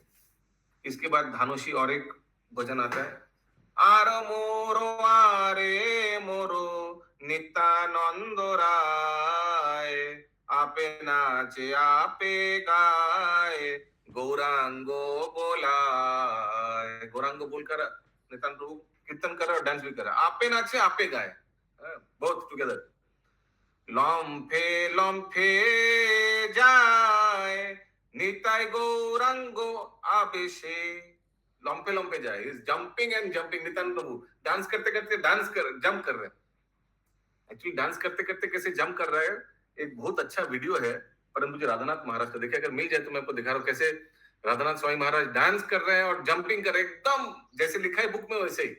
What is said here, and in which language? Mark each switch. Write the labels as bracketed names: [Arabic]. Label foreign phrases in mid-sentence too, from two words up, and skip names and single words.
[Hindi] इसके बाद धानोशी और एक भजन आता है, [Bangla] আর মোরো আরে মোরো নিত্যানন্দ রায় আপে নাচে আপে গায় গৌরাঙ্গ বোলায়। [Hindi] गौरांगो बोलकर नित्यानंद प्रभु कीर्तन कर और डांस भी कर। [Bangla] আপে নাচে আপে গায়, [English] Both together. [Bangla] লম্ফে লম্ফে যায় নিতাই গৌরাঙ্গ আবেশে। লম্ফে লম্ফে যায়, [English] Is jumping and jumping. [Hindi] नित्यानंद प्रभु डांस करते करते जंप कर रहे हैं। एक्चुअली डांस करते करते कैसे जंप कर रहे हैं, एक बहुत अच्छा वीडियो है परम पूज्य राधानाथ महाराज का। देखिए अगर मिल जाए तो मैं आपको दिखा रहा हूँ कैसे राधानाथ स्वामी महाराज डांस कर रहे हैं और जंपिंग कर रहे हैं, एकदम जैसे लिखा है बुक में वैसे ही।